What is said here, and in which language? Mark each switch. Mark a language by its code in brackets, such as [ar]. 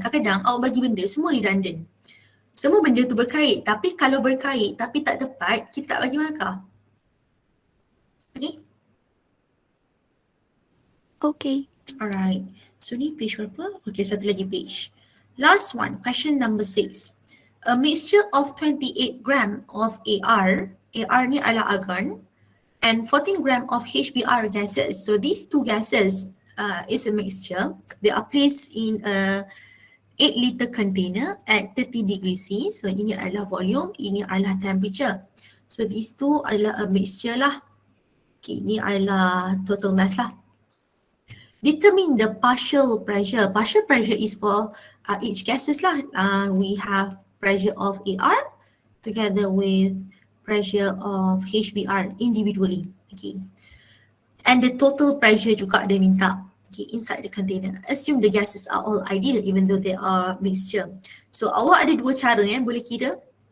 [ms] Kadang-kadang awak bagi benda semua redundant. Semua benda tu berkait, tapi kalau berkait tapi tak tepat, kita tak bagi markah. Okay? Okay. [en] Alright. So [ms] ni page berapa? [en] Okay, [ms] satu lagi page. [en] Last one, question number 6. A mixture of 28 gram of AR [ms] ni adalah [en] argon, and 14 gram of HBr gases. So these two gases is a mixture. They are placed in a 8 liter container at 30 degrees C. So [ms] ini adalah [en] volume, ini adalah temperature. So these two adalah a mixture lah. [ms] Okay, ini adalah total mass lah. [en] Determine the partial pressure. Partial pressure is for each gases lah. We have pressure of AR together with pressure of HBr individually. Okay. And the total pressure [ms] juga dia minta. [en] Okay, inside the container. Assume the gases are all ideal even though they are mixture. [ms] So awak ada dua cara boleh kira.